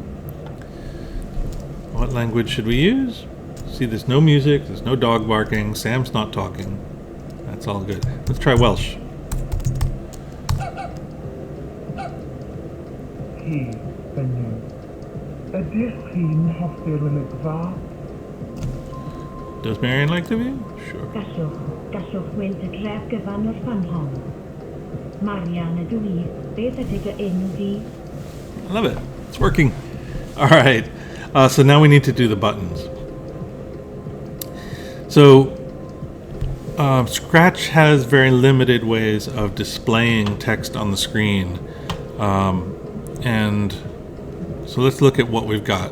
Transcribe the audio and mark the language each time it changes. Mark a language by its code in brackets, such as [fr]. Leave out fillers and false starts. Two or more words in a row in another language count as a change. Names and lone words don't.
[en] What language should we use? See, there's no music, there's no dog barking, Sam's not talking. That's all good. Let's try Welsh. Does Marion like the view? Sure. [cy] Gallwch weld y dref gyfan o'r fan hon. Marian ydw I, beth ydy dy enw di? [en] I love it. It's working. All right. So now we need to do the buttons. So Scratch has very limited ways of displaying text on the screen. And so let's look at what we've got.